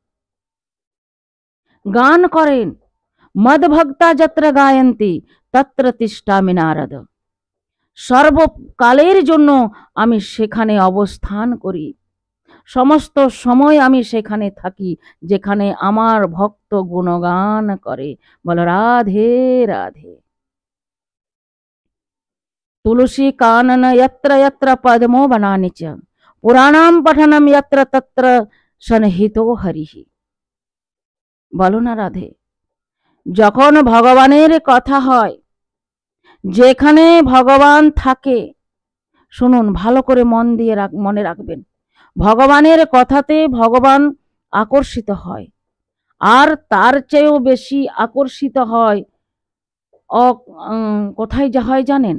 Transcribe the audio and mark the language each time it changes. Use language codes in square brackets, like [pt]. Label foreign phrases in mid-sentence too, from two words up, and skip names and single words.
[bn] গান করেন, [sa] মদ ভক্তা যত্র গায়ন্তি তত্র তিষ্ঠামি নারদ, [bn] সর্বকালের জন্য আমি সেখানে অবস্থান করি, সমস্ত সময় আমি সেখানে থাকি যেখানে আমার ভক্ত গুণগান করে। বল রাধে রাধে। [sa] তুলসী কানন यत्र यत्र पद्मो बनानि च पुराणाम पठनम यत्र तत्र सन्निहितो हरिहि। [bn] বলো না রাধে, যখন ভগবানের কথা হয়, যেখানে ভগবান থাকে, শুনুন ভালো করে মন দিয়ে মনে রাখবেন, ভগবানের কথাতে ভগবান আকর্ষিত হয়, আর তার চেয়েও বেশি আকর্ষিত হয় কোথায় যা হয় জানেন?